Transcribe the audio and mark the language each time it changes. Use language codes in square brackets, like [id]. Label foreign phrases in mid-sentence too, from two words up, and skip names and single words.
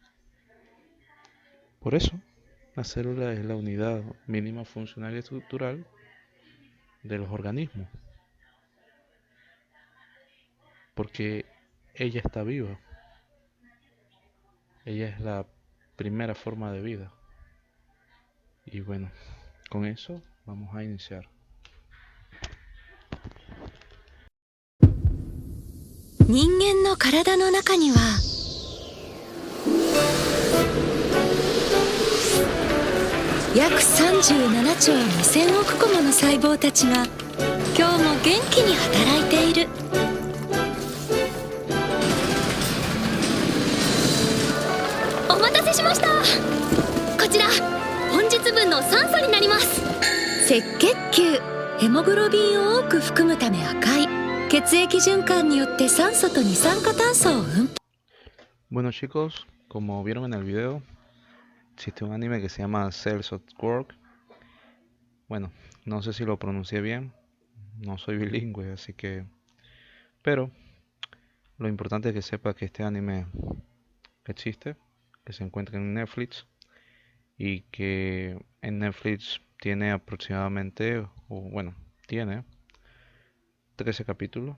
[es] Por eso, la célula es la unidad mínima funcional y estructural de los organismos, porque ella está viva. Ella es la primera forma de vida. Y bueno, con eso vamos a iniciar. [ja] 人間の体の中には約37兆2000億個もの細胞たちが今日も元気に働いている。お待たせしました。こちら本日分の酸素になります。赤血球、ヘモグロビンを多く含むため赤い。血液循環によって酸素と二酸化炭素を分泌。 [es] Bueno chicos, como vieron en el video, existe un anime que se llama Cells at Work. Bueno, no sé si lo pronuncié bien, no soy bilingüe, así que... Pero lo importante es que sepa que este anime existe, que se encuentra en Netflix y que en Netflix tiene aproximadamente, o bueno, tiene 13 capítulos.